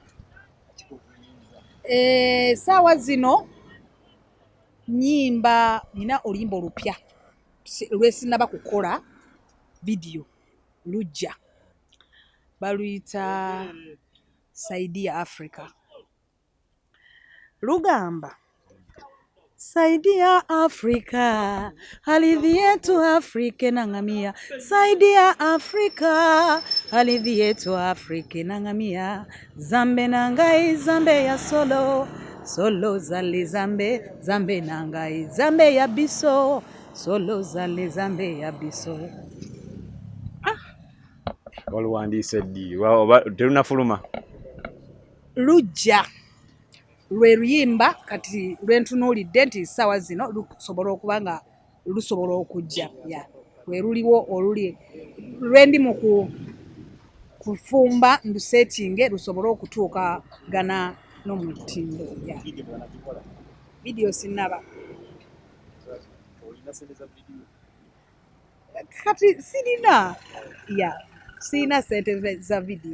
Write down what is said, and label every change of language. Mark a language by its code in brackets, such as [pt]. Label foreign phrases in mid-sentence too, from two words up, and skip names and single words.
[lg] Saawa zino nnyimba nina oluyimba olupya lwesinaba kukola video lujja baluyita Saidi ya Africa. [sw] Lugamba Saidi ya Afrika, hadithi yetu Afrika inang'amia. Saidi ya Afrika, hadithi yetu Afrika inang'amia. [ln] Zambe nangai, zambe ya solo, solo zale zambe, zambe nangai, zambe ya biso, solo zale zambe ya biso. [lg] Waluwandiise ddi? Terunafuluma? Lujja lwe luyimba kati lwentunuulidde nti ssaawa zino lusobola okuba nga lusobola okujja lwe luliwo oluli lwendi mu kufumba ndusetinge lusobole okutuukagana n'omutindo vidiyo sinaba kati sirina sirina sente za vidiyo